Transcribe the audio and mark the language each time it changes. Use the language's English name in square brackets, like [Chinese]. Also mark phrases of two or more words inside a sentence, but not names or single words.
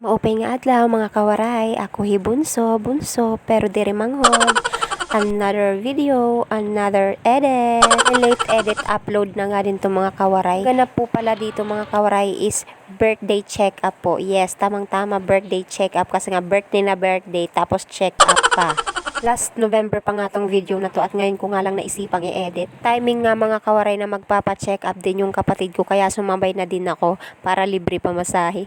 [Waray] Maupay nga adlaw mga kawaray, ako bunso, pero diri manghod. [English] Another video, another edit. Late edit upload [Filipino] na nga din to mga kawaray. Ganap po pala dito mga kawaray is [English] birthday check-up [Filipino] po. Yes, tamang-tama [English] birthday check-up [Filipino] kasi nga birthday na birthday tapos check-up pa. [English] Last November [Filipino] pa nga tong video na to at ngayon ko nga lang naisipang i-edit. Timing nga mga kawaray na magpapa-check up din yung kapatid ko kaya sumabay na din ako para libre pamasahe.